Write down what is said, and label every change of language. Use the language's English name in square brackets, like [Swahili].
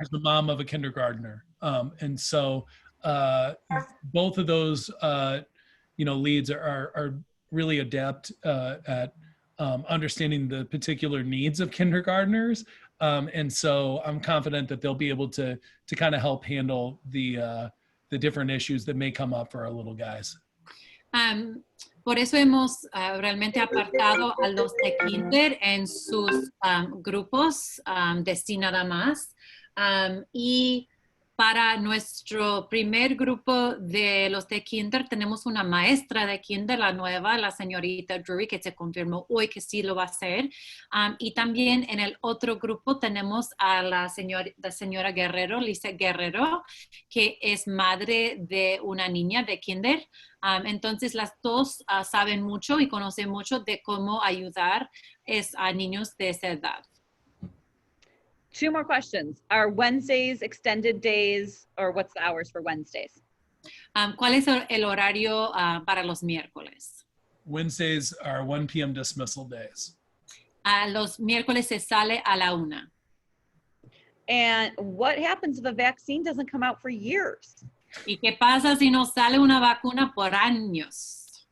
[English] Who's the mom of a kindergartner. And so both of those, leads are really adept at understanding the particular needs of kindergartners. And so I'm confident that they'll be able to kind of help handle the different issues that may come up for our little guys. [Spanish] Por eso hemos realmente apartado a los de kinder en sus grupos de sí nada más. Y para nuestro primer grupo de los de kinder tenemos una maestra de kinder, la nueva, la señorita Drury, que se confirmó hoy que sí lo va a hacer. Y también en el otro grupo tenemos a la señora Guerrero, Lisa Guerrero, que es madre de una niña de kinder. Entonces las dos saben mucho y conocen mucho de cómo ayudar a niños de esa edad. [English] Two more questions. Are Wednesdays extended days, or what's the hours for Wednesdays? [Spanish] ¿Cuál es el horario para los miércoles? [English] Wednesdays are 1 p.m. dismissal days. [Spanish] Los miércoles se sale a la 1. [English] And what happens if a vaccine doesn't come out for years? [Spanish] ¿Y qué pasa si no sale una vacuna por años?